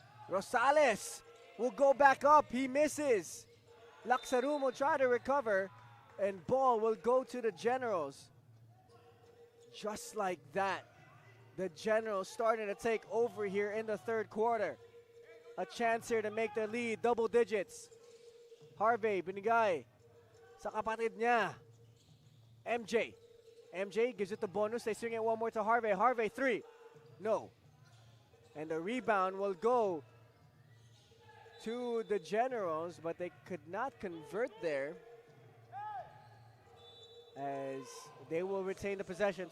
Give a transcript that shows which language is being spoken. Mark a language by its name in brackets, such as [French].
[English] Rosales will go back up. He misses. Laksarum will try to recover, and ball will go to the Generals. Just like that, the Generals starting to take over here in the third quarter. A chance here to make the lead double digits. [Filipino] Harvey, binigay sa kapatid niya. [English] MJ. MJ gives it to Bonus. They swing it one more to Harvey. Harvey, 3. No. And the rebound will go to the Generals, but they could not convert there, as they will retain the possession.